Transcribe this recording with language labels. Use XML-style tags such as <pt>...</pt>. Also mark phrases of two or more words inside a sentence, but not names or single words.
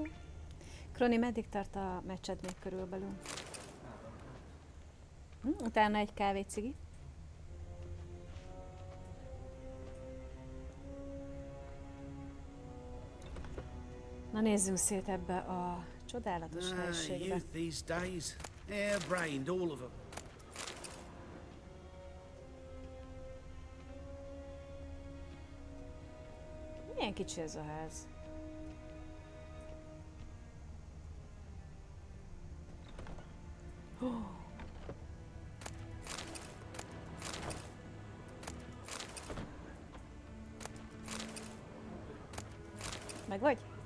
<hu>Kroni, meddig tart a meccsed még körülbelül? Utána egy kávécigi. Na nézzünk szét ebbe a csodálatos helyiségbe.</hu> <en>Youth these days. Hair-brained, all of them.</en> <hu>Milyen kicsi ez a ház? Oh. Meg vagy?</hu>